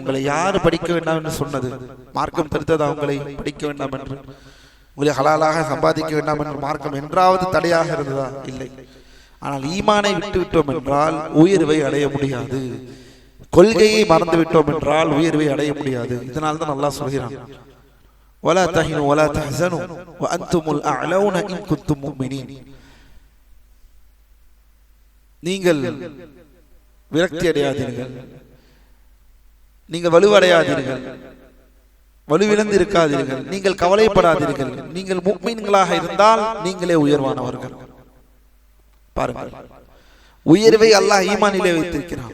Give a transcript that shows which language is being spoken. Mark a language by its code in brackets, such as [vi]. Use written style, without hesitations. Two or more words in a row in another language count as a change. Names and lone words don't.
[ta] உங்களை யாரு படிக்க வேண்டாம் என்று சொன்னது? மார்க்கம் தடுத்ததா உங்களை படிக்க வேண்டாம் என்று? உங்களை ஹலாலாக சம்பாதிக்க வேண்டாம் என்று மார்க்கம் என்றாவது தடையாக இருந்ததா? இல்லை. ஆனால் ஈமானை விட்டு விட்டோம் என்றால் உயர்வை அடைய முடியாது. கொள்கையை மறந்து விட்டோம் என்றால் உயர்வை அடைய முடியாது. இதனால் தான் அல்லாஹ் சொல்கிறான், [ar] ولا تهنوا ولا تحزنوا وانتم الاعلون ان كنتم مؤمنين. [ta] நீங்கள் விரக்தி அடையாதீர்கள், நீங்கள் வலுவடையாதீர்கள், வலுவிழந்து இருக்காதீர்கள், நீங்கள் கவலைப்படாதீர்கள், நீங்கள் முஃமின்களாக இருந்தால் நீங்களே உயர்வானவர்கள். பாருங்கள், உயர்வை அல்லாஹ் ஈமானிலே வைத்திருக்கிறான்.